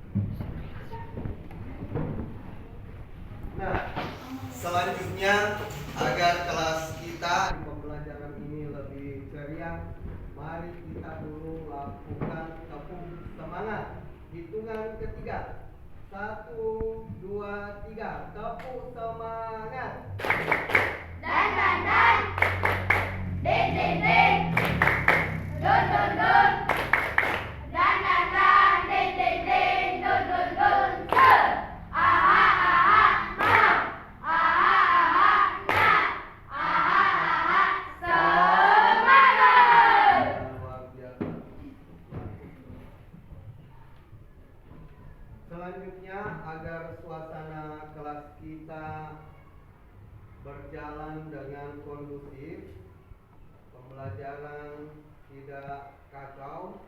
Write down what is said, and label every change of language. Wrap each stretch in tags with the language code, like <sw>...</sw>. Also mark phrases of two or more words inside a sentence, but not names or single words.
<id>Nah, selanjutnya agar kelas kita di pembelajaran ini lebih ceria, mari kita dulu lakukan tepuk semangat. Hitungan ketiga, 1, 2, 3, tepuk semangat. Dan, din, din, din, dun, dun, dun, dan, din, din, din, dun, dun, dun, se, aha, aha, ha, aha, aha, na, aha, aha, semangat. Luar biasa. Selanjutnya, agar suasana kelas kita berjalan dengan kondusif, pembelajaran tidak kacau.</id>